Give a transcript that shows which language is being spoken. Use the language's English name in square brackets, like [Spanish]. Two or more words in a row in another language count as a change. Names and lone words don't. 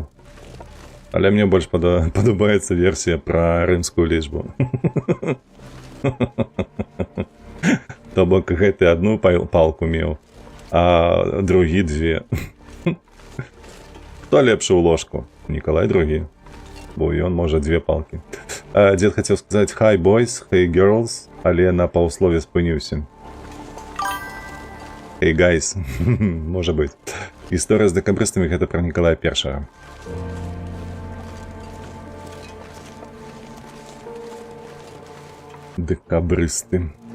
[Belarusian] Але мне больш падабаецца версія пра рымскую лічбу. То бок гэты одну палку меў, а другі две. Хто лепшы ў ложку? Нікалай другі. Бо ён можа две палкі. Дзед хацеў сказаць [English] «Hi boys, hey girls», [Belarusian] але на паўслове спыніўся. [English] «Hey guys». [Belarusian] Можа быць. Гісторыя з дэкабрыстамі гэта пра Нікалая I. Дэкабрысты.